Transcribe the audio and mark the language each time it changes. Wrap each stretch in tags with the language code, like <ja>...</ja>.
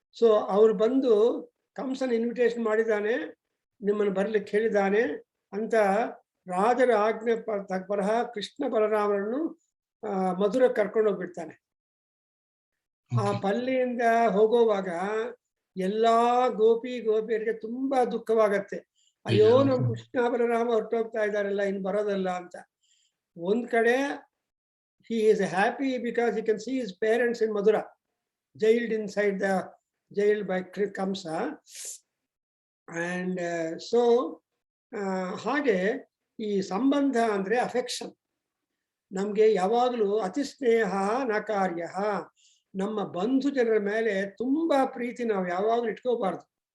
<kn>So ಅವ್ರು ಬಂದು ಕಂಸನ ಇನ್ವಿಟೇಷನ್ ಮಾಡಿದ್ದಾನೆ, ನಿಮ್ಮನ್ನು ಬರ್ಲಿಕ್ಕೆ ಹೇಳಿದ್ದಾನೆ ಅಂತ ರಾಜರ ಆಜ್ಞೆ ಬರಹ ಕೃಷ್ಣ ಬಲರಾಮರನ್ನು ಮಧುರ ಕರ್ಕೊಂಡು ಹೋಗ್ಬಿಡ್ತಾನೆ. ಆ ಪಲ್ಲಿಯಿಂದ ಹೋಗುವಾಗ ಎಲ್ಲಾ ಗೋಪಿಯರಿಗೆ ತುಂಬಾ ದುಃಖವಾಗತ್ತೆ. ಅಯ್ಯೋ ನಮ್ ಕೃಷ್ಣ ಬಲರಾಮ ಹೊರಟೋಗ್ತಾ ಇದ್ದಾರಲ್ಲ, ಇನ್ ಬರೋದಲ್ಲ ಅಂತ. ಒಂದ್ ಕಡೆ</kn> <en>he is happy because he can see his parents in Madura, jailed by Kamsa. And so</en> <kn>ಹಾಗೆ ಈ ಸಂಬಂಧ ಅಂದ್ರೆ ಅಫೆಕ್ಷನ್. ನಮ್ಗೆ ಯಾವಾಗಲೂ ಅತಿ ಸ್ನೇಹ ನ ಕಾರ್ಯ. ನಮ್ಮ ಬಂಧು ಜನರ ಮೇಲೆ ತುಂಬಾ ಪ್ರೀತಿ ನಾವು ಯಾವಾಗಲೂ ಇಟ್ಕೋಬಾರ್ದು.</kn>